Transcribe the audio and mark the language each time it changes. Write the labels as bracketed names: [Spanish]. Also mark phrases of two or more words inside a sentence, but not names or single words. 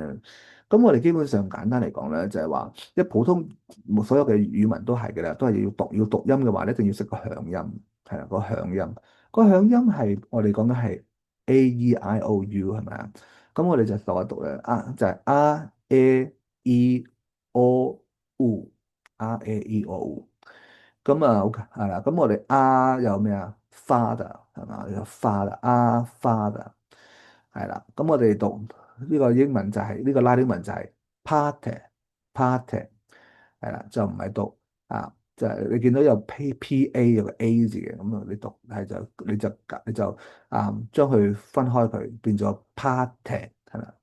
[Cantonese] 咁我哋基本上簡單嚟講咧，就係話，即係普通所有嘅語文都係嘅啦，都係要讀音嘅話咧，一定要識個響音，係啦，個響音。個響音係我哋講緊係 A E I O U 係咪啊？咁我哋就讀一讀咧，就係 R A E O U，R A E O U。咁OK 係啦。咁我哋有咩啊？Father 係嘛？有 Father 係啦。咁我哋讀呢個英文就係呢個拉丁文就係 Pater 係啦，就唔係讀就係你見到有 P A 有個 A 字嘅，咁你讀係你就將佢分開佢變咗 Pater 係啦。